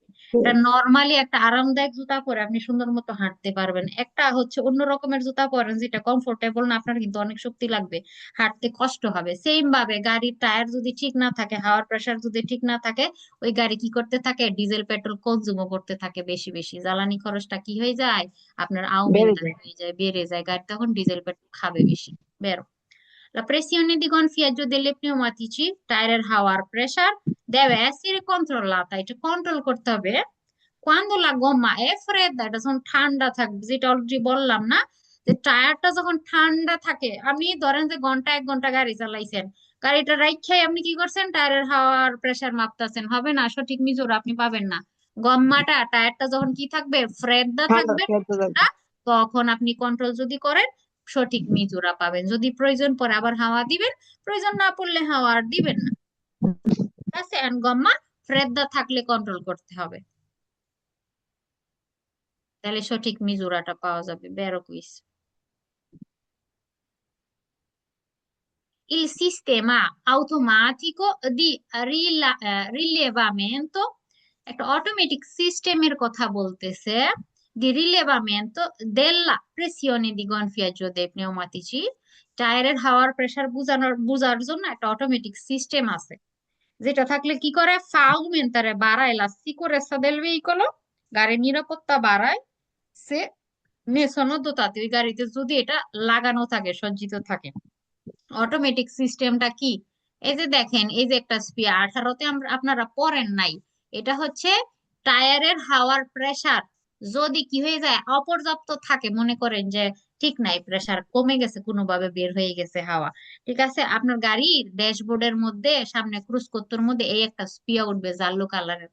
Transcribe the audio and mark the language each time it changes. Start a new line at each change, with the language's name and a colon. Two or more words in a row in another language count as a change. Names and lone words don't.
Bangla: এটা নর্মালি একটা আরামদায়ক জুতা পরে আপনি সুন্দর মতো হাঁটতে পারবেন, একটা হচ্ছে অন্য রকমের জুতা পরেন যেটা কমফোর্টেবল না, আপনার কিন্তু অনেক শক্তি লাগবে, হাঁটতে কষ্ট হবে। সেম ভাবে গাড়ির টায়ার যদি ঠিক না থাকে, হাওয়ার প্রেসার যদি ঠিক না থাকে, ওই গাড়ি কি করতে থাকে, ডিজেল পেট্রোল কনজিউমও করতে থাকে বেশি বেশি, জ্বালানি খরচটা কি হয়ে যায় আপনার, বেড়ে আউমেন্টার যায়। হয়ে যায়, বেড়ে যায়, গাড়ি তখন ডিজেল পেট্রোল খাবে বেশি।
Italian: বেরো La pressione di gonfiaggio delle pneumatici,
Bangla: টায়ারের হাওয়ার প্রেসার
Italian: deve essere controllata,
Bangla: এটা কন্ট্রোল করতে হবে
Italian: quando la gomma è fredda,
Bangla: এটা যখন ঠান্ডা থাকবে, যেটা অলরেডি বললাম না, যে টায়ারটা যখন ঠান্ডা থাকে, আপনি ধরেন যে ঘন্টা 1 ঘন্টা গাড়ি চালাইছেন, গাড়িটা রাইখাই আপনি কি করছেন, টায়ারের হাওয়ার প্রেসার মাপতাছেন, হবে না, সঠিক মিজুর আপনি পাবেন না। গম্মাটা টায়ারটা যখন কি থাকবে, ফ্রেদা ঠান্ডা থাকবে, খেতে থাকবে। ঠান্ডা, তখন আপনি কন্ট্রোল যদি করেন সঠিক মিজুরা পাবেন। যদি প্রয়োজন পড়ে আবার হাওয়া দিবেন, প্রয়োজন না পড়লে হাওয়া আর দিবেন না। ঠিক আছে, এন্ড
Italian: gomma fredda
Bangla: থাকলে কন্ট্রোল করতে হবে, তাহলে সঠিক মিজুরাটা পাওয়া যাবে।
Italian: vero quiz. Il sistema automatico di rilevamento,
Bangla: একটা অটোমেটিক সিস্টেমের কথা বলতেছে,
Italian: di rilevamento della pressione di gonfiaggio dei pneumatici,
Bangla: টায়ারের হাওয়ার প্রেসার বুঝার জন্য একটা অটোমেটিক সিস্টেম আছে, যেটা থাকলে কি করে,
Italian: fa aumentare বাড়ায় la sicurezza del veicolo,
Bangla: গাড়ির নিরাপত্তা বাড়ায়,
Italian: se ne sono dotati,
Bangla: ওই গাড়িতে যদি এটা লাগানো থাকে, সজ্জিত থাকে। অটোমেটিক সিস্টেমটা কি? এই যে দেখেন, এই যে একটা স্পিয়ার 18-তে আপনারা পড়েন নাই, এটা হচ্ছে টায়ারের হাওয়ার প্রেসার যদি কি হয়ে যায়, অপর্যাপ্ত থাকে, মনে করেন যে ঠিক নাই, প্রেসার কমে গেছে, কোনোভাবে বের হয়ে গেছে হাওয়া, ঠিক আছে, আপনার গাড়ির ড্যাশবোর্ডের মধ্যে সামনে ক্রুজ কত্তর মধ্যে এই একটা স্পিয়া উঠবে জার্লো কালারের।